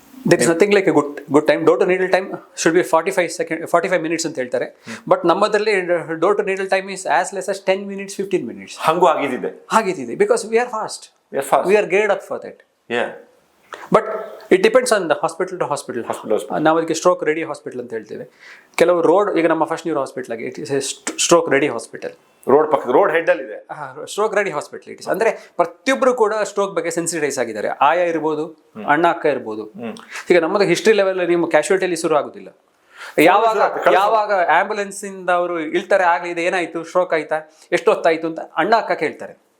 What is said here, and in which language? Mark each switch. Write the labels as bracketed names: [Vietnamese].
[English] There is nothing like a good time. Door to needle time should be 45 minutes [Kannada] ಅಂತ ಹೇಳ್ತಾರೆ. [English] But ನಮ್ಮದಲ್ಲಿ door to needle time is as less as 10 minutes, 15 minutes. [Kannada] ಹಂಗೂ ಆಗಿದಿದೆ [English] because we are fast. We are geared up for that. But it depends on the hospital to hospital. [Kannada] ನಾವು ಅದಕ್ಕೆ stroke ready hospital ಅಂತ ಹೇಳ್ತೇವೆ. ಕೆಲವು road, ಈಗ ನಮ್ಮ first neuro hospital ಆಗಿ it is A stroke ready hospital. Road head ಅಲ್ಲಿ ಇದೆ stroke ready hospital. It is ಅಂದ್ರೆ ಪ್ರತಿಯೊಬ್ಬರು ಕೂಡ ಸ್ಟ್ರೋಕ್ ಬಗ್ಗೆ ಸೆನ್ಸಿಟೈಸ್ ಆಗಿದ್ದಾರೆ. ಆಯಾ ಇರ್ಬೋದು, ಅಣ್ಣ ಅಕ್ಕ ಇರ್ಬೋದು. ಈಗ ನಮ್ಮದು ಹಿಸ್ಟ್ರಿ ಲೆವೆಲ್ ನಿಮ್ಮ ಕ್ಯಾಶುಯಾಲಿಟಿಯಲ್ಲಿ ಶುರು ಆಗುದಿಲ್ಲ. ಯಾವಾಗ ಆಂಬುಲೆನ್ಸ್ ಇಂದ ಅವರು ಇಳ್ತಾರೆ, ಆಗ್ಲಿ ಇದು ಏನಾಯ್ತು, ಸ್ಟ್ರೋಕ್ ಆಯ್ತಾ, ಎಷ್ಟು ಹೊತ್ತಾಯ್ತು ಅಂತ ಅಣ್ಣ ಅಕ್ಕ ಕೇಳ್ತಾರೆ.